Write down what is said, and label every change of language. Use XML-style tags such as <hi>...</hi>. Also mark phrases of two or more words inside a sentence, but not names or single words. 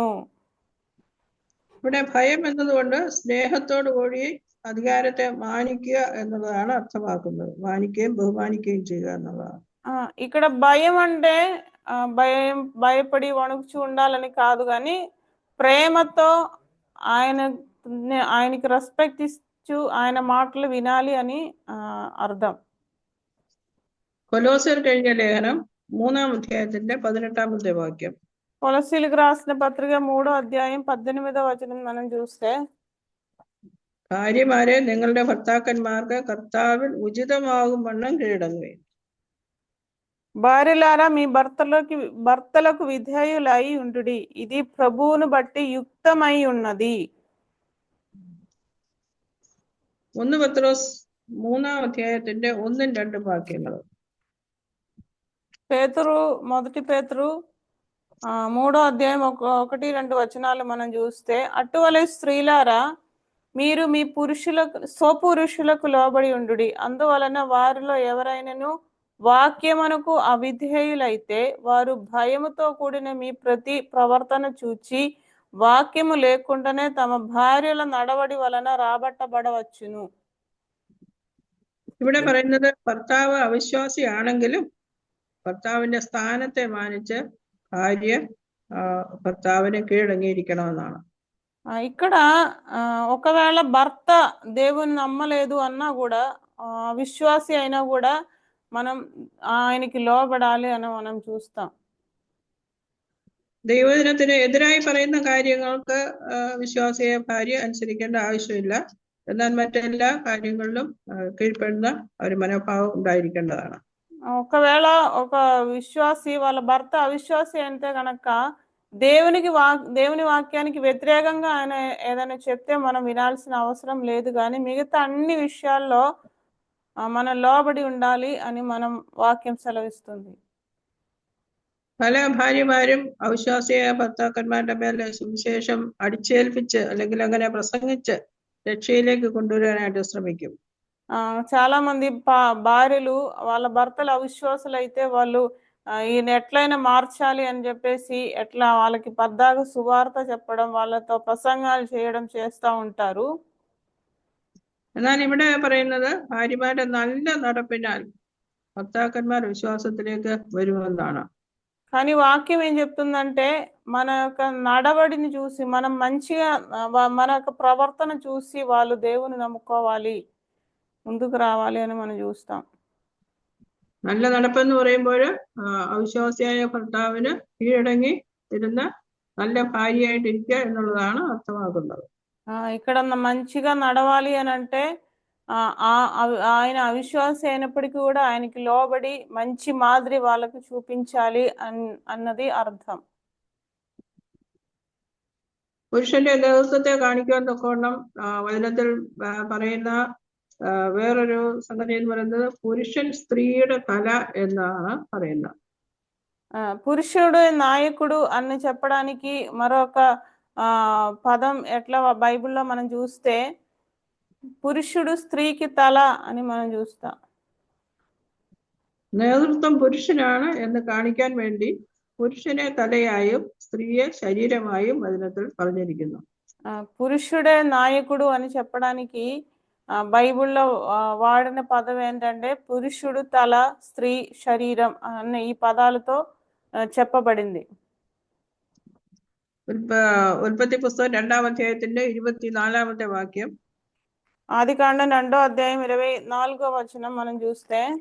<ml>ഇവിടെ ഭയം എന്നതുകൊണ്ട് സ്നേഹത്തോടു കൂടി അധികാരത്തെ മാനിക്കുക എന്നുള്ളതാണ് അർത്ഥമാക്കുന്നത്. മാനിക്കുകയും ബഹുമാനിക്കുകയും ചെയ്യുക എന്നുള്ളതാണ്.</ml> <te>ఇక్కడ భయం అంటే భయపడి వణుకుచూ ఉండాలని కాదు, కానీ ప్రేమతో ఆయనకి రెస్పెక్ట్ ఇస్తూ ఆయన మాటలు వినాలి అని అర్థం.</te> <ml>കൊലോസ്യർക്ക് എഴുതിയ ലേഖനം 3-ാം അധ്യായത്തിന്റെ 18-ാമത്തെ വാക്യം,</ml> <te>కొలస్సీలకు రాసిన పత్రిక 3వ అధ్యాయం 18వ వచనం మనం చూస్తే,</te> <ml>ഭാര്യമാരെ നിങ്ങളുടെ ഭർത്താക്കന്മാർക്ക് കർത്താവിൽ ഉചിതമാകും വണ്ണം കീഴടങ്ങുകയും.</ml> <te>భార్యలారా మీ భర్తలకు విధేయులై ఉండుడి, ఇది ప్రభువును బట్టి యుక్తమై ఉన్నది.</te> <ml>1 പത്രോസ് 3-ാം അധ്യായത്തിന്റെ 1-2 വാക്യങ്ങൾ,</ml> <te>మొదటి పేతురు 3వ అధ్యాయం 1-2 వచనాలు మనం చూస్తే, అటువలే స్త్రీలారా మీరు మీ స్వపురుషులకు లోబడి ఉండుడి, అందువలన వారిలో ఎవరైనాను వాక్యమునకు అవిధేయులైతే వారు భయముతో కూడిన మీ ప్రతి ప్రవర్తన చూచి వాక్యము లేకుండానే తమ భార్యల నడవడి వలన రాబట్టబడవచ్చును.</te> <ml>ഇവിടെ പറയുന്നത് ഭർത്താവ് അവിശ്വാസിയാണെങ്കിലും ഭർത്താവിന്റെ സ്ഥാനത്തെ മാനിച്ച് ഭാര്യ ഭർത്താവിനെ കീഴടങ്ങിയിരിക്കണമെന്നാണ്.</ml> <te>ఇక్కడ ఒకవేళ భర్త దేవుని నమ్మలేదు అన్నా కూడా, విశ్వాసి అయినా కూడా మనం ఆయనకి లోబడాలి అని మనం చూస్తాం.</te> <ml>ദൈവദിനത്തിന് എതിരായി പറയുന്ന കാര്യങ്ങൾക്ക് വിശ്വാസിയെ ഭാര്യ അനുസരിക്കേണ്ട ആവശ്യമില്ല. എന്നാൽ മറ്റെല്ലാ കാര്യങ്ങളിലും കീഴ്പ്പെടുന്ന ഒരു മനോഭാവം ഉണ്ടായിരിക്കേണ്ടതാണ്.</ml> <te>ఒకవేళ ఒక విశ్వాసి వాళ్ళ భర్త అవిశ్వాసి అంటే కనుక దేవుని వాక్యానికి వ్యతిరేకంగా ఆయన ఏదైనా చెప్తే మనం వినాల్సిన అవసరం లేదు, కానీ మిగతా అన్ని విషయాల్లో మనం లోబడి ఉండాలి అని మనం వాక్యం సెలవిస్తుంది.</te> <ml>പല ഭാര്യമാരും അവിശ്വാസിയായ ഭർത്താക്കന്മാരുടെ മേലെ സുവിശേഷം അടിച്ചേൽപ്പിച്ച് അല്ലെങ്കിൽ അങ്ങനെ പ്രസംഗിച്ച് രക്ഷയിലേക്ക് കൊണ്ടുവരാനായിട്ട് ശ്രമിക്കും.</ml> <te>చాలా మంది భార్యలు వాళ్ళ భర్తలు అవిశ్వాసులు అయితే వాళ్ళు ఈయన ఎట్లయినా మార్చాలి అని చెప్పేసి ఎట్లా వాళ్ళకి పద్దాగా సువార్త చెప్పడం, వాళ్ళతో ప్రసంగాలు చేయడం చేస్తూ ఉంటారు.</te> <ml>എന്നാൽ ഇവിടെ പറയുന്നത് ഭാര്യമാരുടെ നല്ല നടപ്പിനാൽ ഭർത്താക്കന്മാർ വിശ്വാസത്തിലേക്ക് വരുമെന്നാണ്.</ml> <te>కానీ వాక్యం ఏం చెప్తుందంటే మన యొక్క నడవడిని చూసి, మనం మంచిగా మన యొక్క ప్రవర్తన చూసి వాళ్ళు దేవుని നമ്മുకోవాలి, ముందుకు రావాలి అని మనం చూస్తాం.</te> <ml>നല്ല നടപ്പെന്ന് പറയുമ്പോൾ അവിശ്വാസിയായ ഭർത്താവിന് കീഴടങ്ങി ഇരുന്ന നല്ല ഭാര്യയായിട്ടിരിക്കുക എന്നുള്ളതാണ് അർത്ഥമാക്കുന്നത്.</ml> <te>ఇక్కడ మంచిగా నడవాలి అని అంటే ఆయన అవిశ్వాసి అయినప్పటికీ కూడా ఆయనకి లోబడి మంచి మాదిరి వాళ్ళకి చూపించాలి అన్నది అర్థం.</te> <ml>പുരുഷന്റെ നേതൃത്വത്തെ കാണിക്കാൻ തക്കവണ്ണം വചനത്തിൽ പറയുന്ന വേറൊരു സംഗതി എന്ന് പറയുന്നത് പുരുഷൻ സ്ത്രീയുടെ തല എന്നാണ് പറയുന്നത്.</ml> <te>పురుషుడు నాయకుడు అని చెప్పడానికి మరొక పదం ఎట్లా బైబిల్లో మనం చూస్తే పురుషుడు స్త్రీకి తల అని మనం చూస్తాం.</te> <ml>നേതൃത്വം പുരുഷനാണ് എന്ന് കാണിക്കാൻ വേണ്ടി പുരുഷനെ തലയായും സ്ത്രീയെ ശരീരമായും വചനത്തിൽ പറഞ്ഞിരിക്കുന്നു.</ml> <te>పురుషుడే నాయకుడు అని చెప్పడానికి బైబిల్లో వాడిన పదం ఏంటంటే పురుషుడు తల, స్త్రీ శరీరం అన్న ఈ పదాలతో చెప్పబడింది.</te> <ml>ഉൽപ്പത്തി പുസ്തകം 2-ാം അധ്യായത്തിന്റെ 24-ാമത്തെ വാക്യം.</ml> <te>ఆదికాండం 2వ అధ్యాయం 24వ వచనం మనం చూస్తే</te>